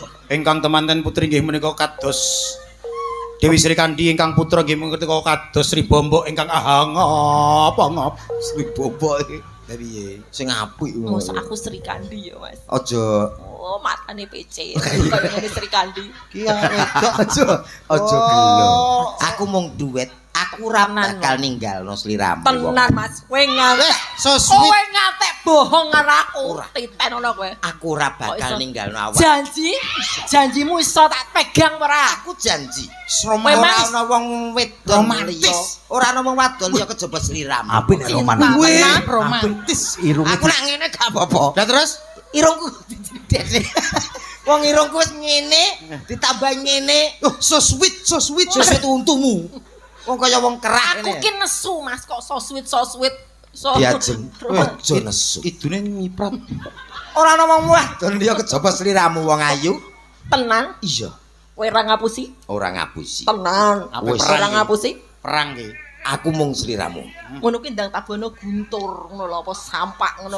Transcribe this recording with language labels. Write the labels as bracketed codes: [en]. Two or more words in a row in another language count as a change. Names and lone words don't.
[jv] Ingkang temanten putri nggih menika kados Dewi Sri Kandi ingkang putra nggih menika kados Sri Bombok ingkang ahang Sri Bombok iki. Lah piye? sing apik Mosok aku Sri Kandi ya, Mas. Aja Oh, matane PC. Kaya ngene Sri Kandi. ki wedok aja gelo. Aku mung duet, aku ora Tenan. bakal ninggalno sliramu. Tenan, Mas. Kowe ngantek. [en] So sweet. [jv] Kowe ngantek bohong karo aku. Titen ngono kowe. Aku ora Kok bakal iso? ninggalno awak. Janji? Janjimu iso tak pegang ora? Aku janji. Memang Ora ana wong wedok romantis. liya. Ora ana wong wadon liya kejaba sliramu. Apik nek roman. Cinta Wih, tenan. romantis. Irunge Aku nak ngene gak apa-apa. Lah terus Irungku didedek. Wong irungku wis ngene, ditambah ngene. [en] so sweet, so sweet. [jv] Sesuk untumu. Wong kaya wong kerah Aku ki nesu, Mas, kok [en] so sweet, so sweet. [jv] So Diajeng. Aja nesu. Idune nyiprat. Ora ana wong wadon liya kejaba sliramu wong ayu. Tenan, Iya, kowe ora ngapusi? ora ngapusi. Tenan, Wis. ora ngapusi? Perang ki. Aku mung sliramu. Ngono kuwi ndang tabuhane guntur ngono lho apa sampak ngono lho.